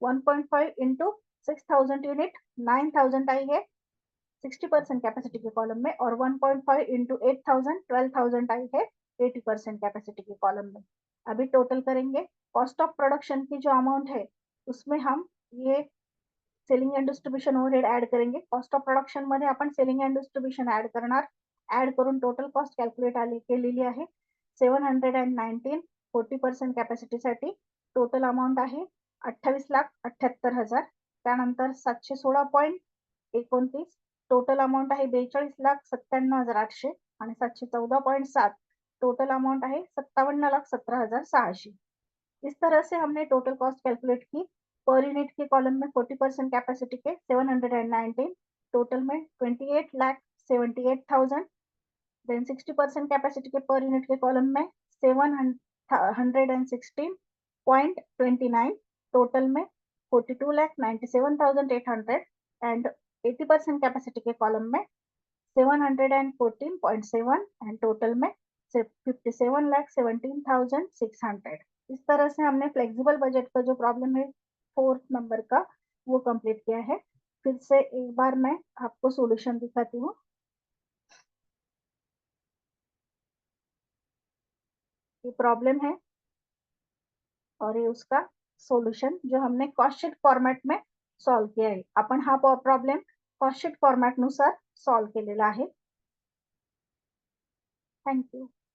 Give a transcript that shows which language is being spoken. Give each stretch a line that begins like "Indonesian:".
Hindi: 1.5 into 6,000 unit 9,000 आई है 60% capacity के column में, और 1.5 इंटू 8,000 12,000 आई है 80% कैपेसिटी के कॉलम में। अभी टोटल करेंगे। कॉस्ट ऑफ प्रोडक्शन की जो अमाउंट है उसमें हम ये selling and distribution overhead add करेंगे।
Marathi: कॉस्ट ऑफ प्रोडक्शन मध्ये आपण सेलिंग एंड डिस्ट्रीब्यूशन ऍड करणार। ऍड करून टोटल कॉस्ट कॅल्क्युलेट केलेली आहे 719। 40% कॅपॅसिटीसाठी टोटल अमाउंट आहे 28,78,000। त्यानंतर 716.29 टोटल अमाउंट आहे 42,97,800 आणि 714.7 टोटल अमाउंट है 57,17,600।
Hindi: इस तरह से हमने टोटल कॉस्ट कैलकुलेट की। पर यूनिट के कॉलम में 40% कैपेसिटी के 719, टोटल में 28,78,000। देन 60% कैपेसिटी के पर यूनिट के कॉलम में 716.29, टोटल में 42,97,800 एंड 80% कैपेसिटी के कॉलम में 714.7 एंड टोटल में 57,17,600। इस तरह से हमने फ्लेक्सिबल बजट का जो प्रॉब्लम है 4th नंबर का वो कंप्लीट किया है। फिर से एक बार मैं आपको सॉल्यूशन दिखाती हूँ। ये प्रॉब्लम है और ये उसका सॉल्यूशन जो हमने कॉस्ट शीट फॉर्मॅट में सॉल्व किया है।
Marathi: आपण हा प्रॉब्लेम कॉस्ट शीट फॉर्मॅट नुसार सॉल्व केलेला आहे। Thank you.